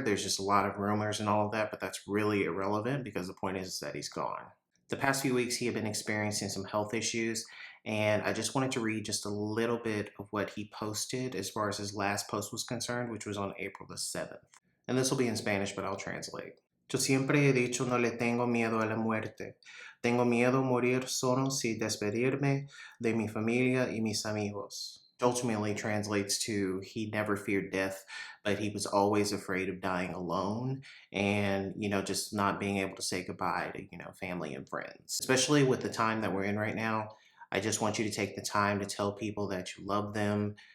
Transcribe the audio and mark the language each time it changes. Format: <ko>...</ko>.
<en>There's just a lot of rumors and all of that, but that's really irrelevant because the point is that he's gone. The past few weeks, he had been experiencing some health issues, and I just wanted to read just a little bit of what he posted as far as his last post was concerned, which was on April the 7th. And this will be in Spanish, but I'll translate.</en> <es>Yo siempre he dicho no le tengo miedo a la muerte. Tengo miedo a morir solo sin despedirme de mi familia y mis amigos.</es> <en>Ultimately translates to he never feared death, but he was always afraid of dying alone and, just not being able to say goodbye to, family and friends. Especially with the time that we're in right now, I just want you to take the time to tell people that you love them.</en>